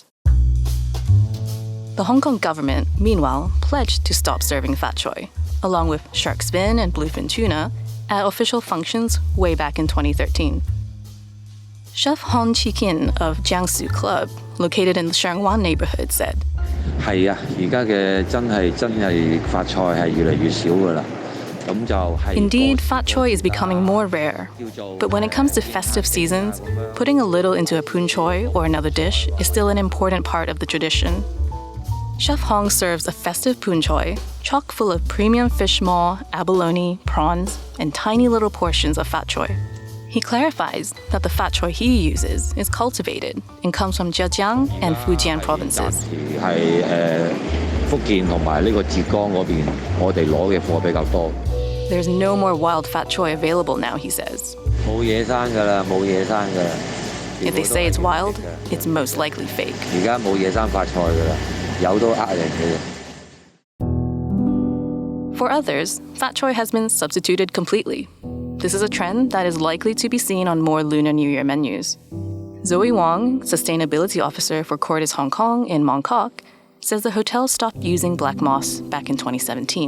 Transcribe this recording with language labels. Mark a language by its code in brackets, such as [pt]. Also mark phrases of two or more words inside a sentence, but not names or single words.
[en] The Hong Kong government, meanwhile, pledged to stop serving fat choy, along with shark fin and bluefin tuna, at official functions way back in 2013. Chef Hon Chi-kin of Jiangsu Club, located in the Shangwan neighborhood, said, [yue] 係啊，而家嘅真係發菜係越嚟越少㗎啦。 [en] Indeed, fat choy is becoming more rare. But when it comes to festive seasons, putting a little into a pun choy or another dish is still an important part of the tradition. Chef Hong serves a festive pun choy, chock full of premium fish maw, abalone, prawns, and tiny little portions of fat choy. He clarifies that the fat choy he uses is cultivated and comes from Zhejiang and Fujian provinces. [yue] 係福建同埋呢個浙江嗰邊，我哋攞嘅貨比較多。 [en] There's no more wild fat choy available now, he says. [yue] 冇野生㗎啦，冇野生㗎啦。 [en] If they say it's wild, it's most likely fake. [yue] 而家冇野生發菜㗎啦，有都呃人嘅。 [en] For others, fat choy has been substituted completely. This is a trend that is likely to be seen on more Lunar New Year menus. Zoe Wong, Sustainability Officer for Cordis Hong Kong in Mongkok, says the hotel stopped using black moss back in 2017.